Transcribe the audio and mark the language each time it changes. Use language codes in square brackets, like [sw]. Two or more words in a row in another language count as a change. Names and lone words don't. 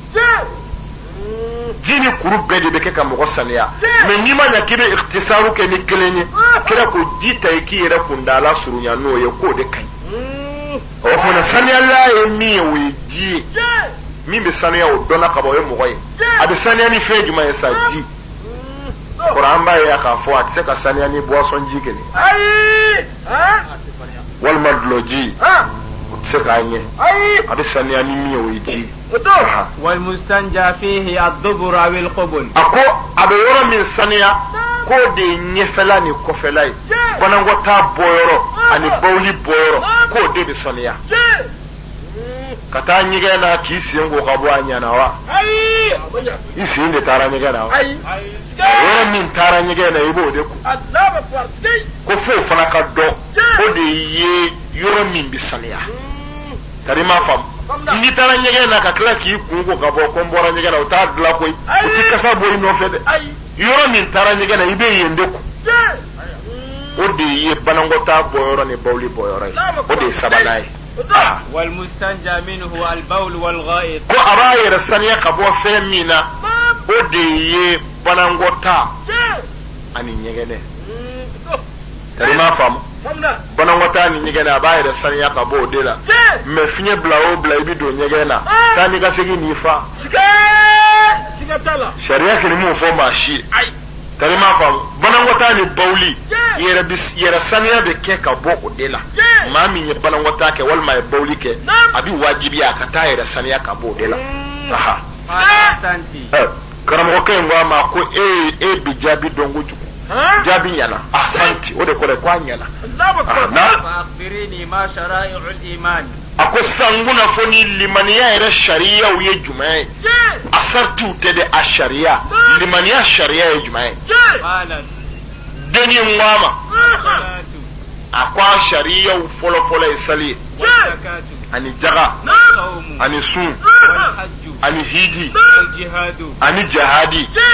[bm] ji ni kuru bɛɛ de bɛ kɛ ka mɔgɔ saniya mais n'i ma ɲɛ k'i bɛ ikhtisaru kɛ ni kelen ye kira ko ji ta i k'i yɛrɛ kundala surunya n'o ye k'o de ka ɲi o kumana saniyala ye min ye o ye ji ye min bɛ saniya o dɔnna ka bɔ o ye mɔgɔ ye a bɛ saniya ni fɛn jumɛn ye sa ji kuran b'a ye k'a fɔ a tɛ se ka saniya ni boisson ji kelen walima dulɔ ji o tɛ se k'a ɲɛ a bɛ saniya ni min ye o ye ji [ar] والمستنجى فيه الدبر أو القبل [bm] a ko a bɛ yɔrɔ min saniya k'o de ye ɲɛfɛla ni kɔfɛla ye banakɔtaa bɔyɔrɔ ani bawuli bɔyɔrɔ k'o de bɛ saniya ka taa ɲɛgɛn na k'i sen ko ka bɔ a ɲana wa i sen de taara ɲɛgɛn na wa yɔrɔ min taara ɲɛgɛn na i b'o de ko ko f'o fana ka dɔn o de ye yɔrɔ min bɛ saniya tari ma faamu n'i taara ɲɛgɛn na ka tila k'i kun ko ka bɔ ko n bɔra ɲɛgɛn na o t'a dilan koyi o tɛ kasa bɔ i nɔfɛ dɛ yɔrɔ min taara ɲɛgɛn na i bɛ yen de ko o de ye banakɔtaa bɔyɔrɔ ni bawuli bɔyɔrɔ ye o de ye sabanan ye [ar] والمستنجى منه البول والغائط [bm] ko a b'a yɛrɛ saniya ka bɔ fɛn min na o de ye banakɔtaa ani ɲɛgɛnɛ tari ma faamu banakɔtaa ni ɲɛgɛn na a b'a yɛrɛ saniya ka bɔ o de la mais fiɲɛ bila o bila i bi don ɲɛgɛn na taa ni ka segin n'i fa sariya kɛni mun fɔ maa si ye tari ma faamu banakɔtaa ni bawuli yɛrɛ saniya bɛ kɛ ka bɔ o de la maa min ye banakɔtaa kɛ walima ye bawuli kɛ a bɛ wajibiya a ka taa yɛrɛ saniya ka bɔ o de la karamɔgɔkɛ in ko a ma ko e bi jaabi dɔn kojugu jaabi ɲɛna ahsanti o de kɔrɔ ko a ɲɛna [ar] فأخبريني ما شرائع الإيمان [bm] a ko san kunnafoni limaniya yɛrɛ sariyaw ye jumɛn ye a saritiw tɛ de a sariya limaniya sariya ye jumɛn ye denni n ko a ma a ko a sariyaw fɔlɔfɔlɔ ye sali ye ani jaga ani sun ani hiji ani jihadi